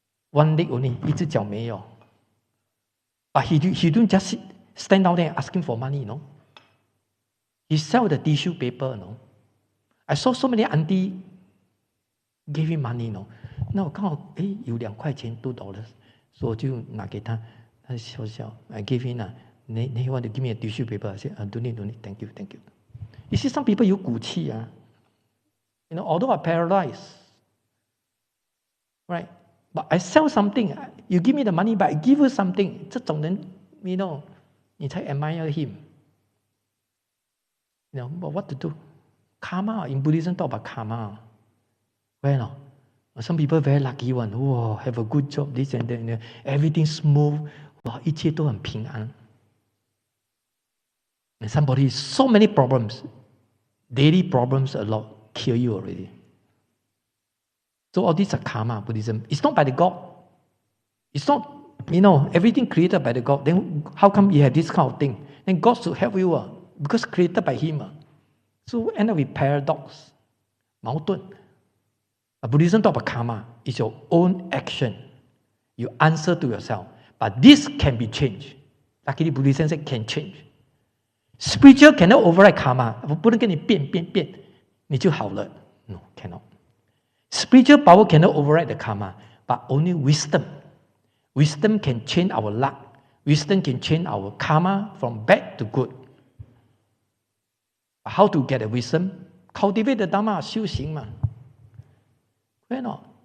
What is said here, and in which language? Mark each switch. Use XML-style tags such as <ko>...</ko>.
<en>One leg only,</en> <zh>一只脚没有.</zh> <en>But he don't just stand out there asking for money, He sell the tissue paper, I saw so many auntie gave him money,</en> <zh>那我刚好有2块钱$2，所以我就拿给他，他笑笑</zh> <en>I gave him Then he want to give me a tissue paper. I said, don't need, thank you. You see, some people</en> <zh>有骨气</zh> <en>although I'm paralyzed, right? But I sell something. You give me the money, but I give you something.</en> <zh>这种人, 你才</zh> <en>admire him. But what to do? Karma. In Buddhism, talk about karma. Well, some people very lucky one. Whoa, have a good job, this and that. Everything smooth. Wow,</en> <zh>一切都很平安.</zh> <en>And somebody, so many problems, daily problems a lot, kill you already. So all these are karma, Buddhism. It's not by the God. It's not, everything created by the God. Then how come you have this kind of thing? Then God should help you, because created by Him. So end up with paradox, 矛盾.Buddhism talk about karma. It's your own action. You answer to yourself. But this can be changed. Luckily, Buddhism said can change. Spiritual cannot override karma.</en> <zh>我不能跟你变，你就好了。</zh> <en>No, cannot. Spiritual power cannot override the karma, but only wisdom. Wisdom can change our luck. Wisdom can change our karma from bad to good. How to get the wisdom? Cultivate the Dharma,</en> <zh>修行嘛。</zh> <en>Why not?</en>